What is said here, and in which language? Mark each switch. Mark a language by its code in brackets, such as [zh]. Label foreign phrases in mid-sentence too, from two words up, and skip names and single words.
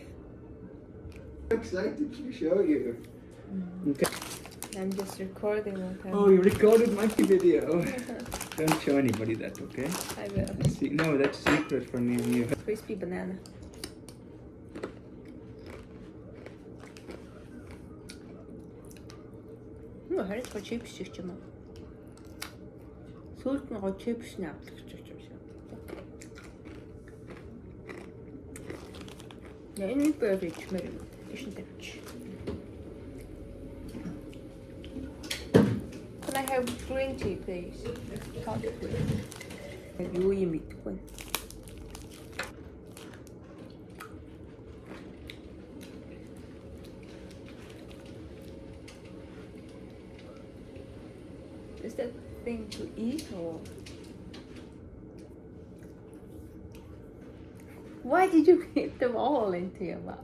[en] I'm excited to show you. Okay. I'm just recording what I'm Oh, you recorded my video. Don't show anybody that, okay? I will. See, no, that's secret for me and you. Crispy banana. [mn] Харин чипс шиг ч юм уу. Сүүлд нь гоо чипс нь авдаг ч юм шиг. [en] Any beverage, madam. Isn't it? Can I have green tea, please? Hot green. [mn] юу юм идэхгүй. [en] Is that thing to eat or? Why did you get them all into your mouth?